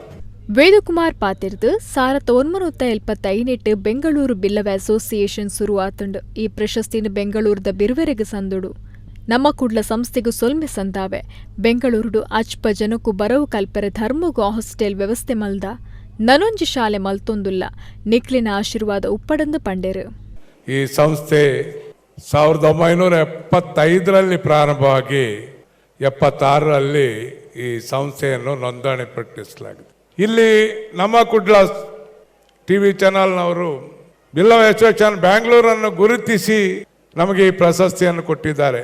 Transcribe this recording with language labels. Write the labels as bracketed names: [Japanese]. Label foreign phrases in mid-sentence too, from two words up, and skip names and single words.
[Tulu] ವೇದಕುಮಾರ್ ಪಾತಿರ್ದು 1975 ಬೆಂಗಳೂರು ಬಿಲ್ಲವ ಅಸೋಸಿಯೇಷನ್ ಶುರುವಾತುಂಡು. ಈ ಪ್ರಶಸ್ತಿನ ಬೆಂಗಳೂರದ ಬಿರುವೆರೆಗೆ ಸಂದುಡು ನಮ್ಮ ಕುಡ್ಲ ಸಂಸ್ಥೆಗೂ ಸೊಲ್ಮೆ ಸಂದಾವೆ. ಬೆಂಗಳೂರುಡು ಅಚ್ಪ ಜನಕ್ಕೂ ಬರವು ಕಲ್ಪರೆ ಧರ್ಮಗೂ ಹಾಸ್ಟೆಲ್ ವ್ಯವಸ್ಥೆ ಮಲ್ದ ನನೊಂಜಿ ಶಾಲೆ ಮಲ್ತೊಂದುಲ್ಲ ನಿಕ್ಲಿನ ಆಶೀರ್ವಾದ ಉಪ್ಪಡಂದು ಪಂಡೇರು. [Kannada] ಈ ಸಂಸ್ಥೆ 1975ರಲ್ಲಿ ಪ್ರಾರಂಭವಾಗಿ 76ರಲ್ಲಿ ಈ ಸಂಸ್ಥೆಯನ್ನು ನೋಂದಣಿಪಡಿಸಲಾಗಿದೆ. ಇಲ್ಲಿ ನಮ್ಮ ಕುಡ್ಲ [English] TV channel [Kannada] ಬಿಲ್ಲವ ಅಸೋಸಿಯೇಷನ್ ಬ್ಯಾಂಗ್ಳೂರನ್ನು ಗುರುತಿಸಿ ನಮಗೆ ಈ ಪ್ರಶಸ್ತಿಯನ್ನು ಕೊಟ್ಟಿದ್ದಾರೆ.